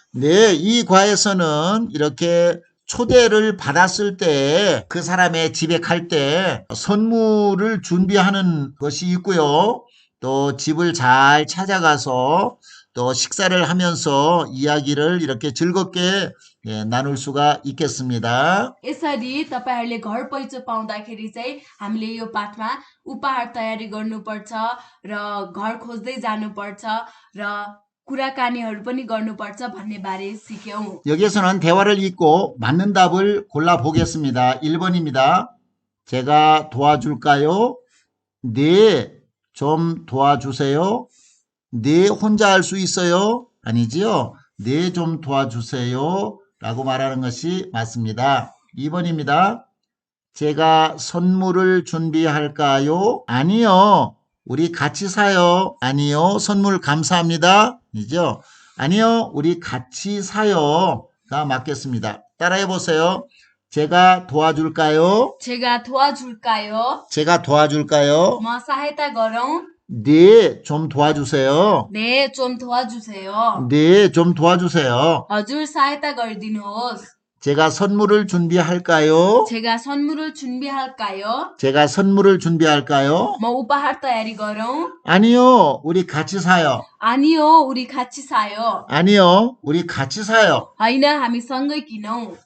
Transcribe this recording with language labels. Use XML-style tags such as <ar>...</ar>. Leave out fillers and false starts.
<ko>네, 이 과에서는 이렇게 초대를 받았을 때 그 사람의 집에 갈 때 선물을 준비하는 것이 있고요. 또 집을 잘 찾아가서 또 식사를 하면서 이야기를 이렇게 즐겁게 나눌 수가 있겠습니다.</ko> <ne>यसरी तपाईहरुले घर पैँचो पाउँदाखेरि चाहिँ हामीले यो पाठमा उपहार तयारी गर्नुपर्छ र घर खोज्दै जानुपर्छ र कुराकानीहरू पनि गर्नुपर्छ भन्ने बारे सिक्यौं।</ne> <ko>여기에서는 대화를 읽고 맞는 답을 골라 보겠습니다. 1번입니다. 제가 도와줄까요? 네, 좀 도와주세요. 네, 혼자 할 수 있어요? 아니지요? 네, 좀 도와주세요. 라고 말하는 것이 맞습니다. 2번입니다. 제가 선물을 준비할까요? 아니요. 우리 같이 사요. 아니요. 선물 감사합니다. 이죠? 아니요. 우리 같이 사요. 가 맞겠습니다. 따라해 보세요. 제가 도와줄까요? 제가 도와줄까요? 제가 도와줄까요?</ko> <ne>म सहायता गरौँ?</ne> <ko>네, 좀 도와주세요. 네, 좀 도와주세요। 네, 좀 도와주세요.</ko> <ne>हजुर सहायता गरिदिनुहोस्।</ne> <ko>제가 선물을 준비할까요? 제가 선물을 준비할까요? 제가 선물을 준비할까요?</ko> <ne>म उपहार तयारी गरौँ?</ne> <ko>아니요, 우리 같이 사요. 아니요, 우리 같이 사요। 아니요, 우리 같이 사요.</ko> <ne>होइन, हामी सँगै किनौँ।</ne>